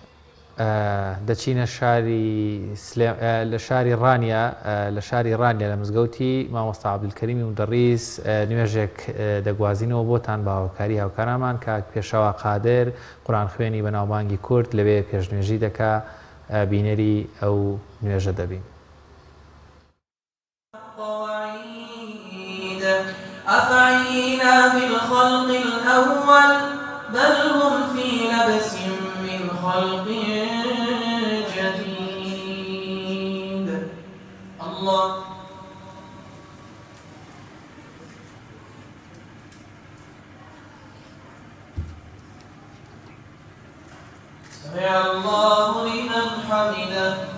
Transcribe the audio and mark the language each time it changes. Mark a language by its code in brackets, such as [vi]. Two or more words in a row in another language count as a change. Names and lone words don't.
[ckb] دەچینە لە شاری ڕانیا لە شاری ڕانیا لە مزگەوتی مامۆستا عەبدولکەریمی مدەڕیس نوێژێک دەگوازینەوە بۆتان بە هاوکاری هاوکارەمان کاک پێشەوا قادر قورئان خوێنی بە ناوبانگی کورد لەوێ پێشنوێژی دەکا بینەری ئەو نوێژە دەبین [ar] أفعينا بالخلق الأول بل هم في لبس من خلق جديد الله سمع الله لمن حمده